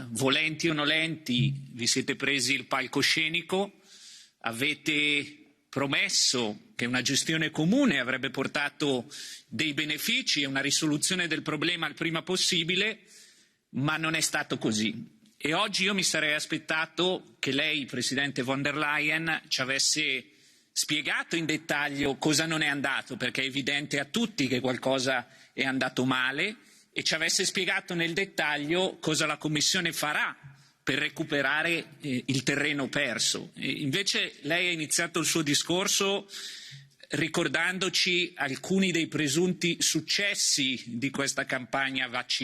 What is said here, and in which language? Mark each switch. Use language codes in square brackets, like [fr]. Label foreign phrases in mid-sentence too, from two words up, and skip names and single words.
[it] Volenti o nolenti vi siete presi il palcoscenico, avete promesso che una gestione comune avrebbe portato dei benefici e una risoluzione del problema il prima possibile, ma non è stato così. E oggi io mi sarei aspettato che lei, Presidente von der Leyen, ci avesse spiegato in dettaglio cosa non è andato, perché è evidente a tutti che qualcosa è andato male, e ci avesse spiegato nel dettaglio cosa la Commissione farà per recuperare il terreno perso. E invece lei ha iniziato il suo discorso ricordandoci alcuni dei presunti successi di questa campagna vaccinale.